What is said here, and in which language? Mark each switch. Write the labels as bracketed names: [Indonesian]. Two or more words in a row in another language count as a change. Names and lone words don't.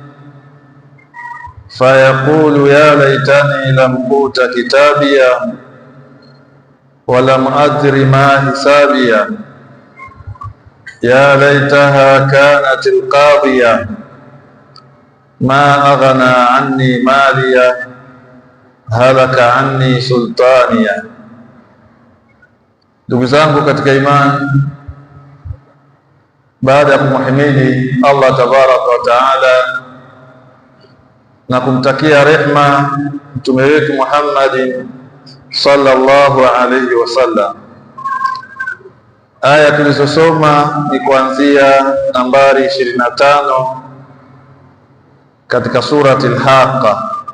[Arabic] فيقول يا ليتني لم أوت كتابيا ولم أدر ما حسابيا يا ليتها كانت القاضية ما أغنى عني ماليا هلك عني سلطانيه. [Swahili] Ndugu zangu katika imani, baada ya kumhimidi Allah [Arabic] تبارك وتعالى [Swahili] na kumtakia rehma mtume wetu Muhammadin [Arabic] صلى الله عليه وسلم, [Swahili] aya tulizosoma ni kuanzia nambari 25 katika [Arabic] سورة الحاقة.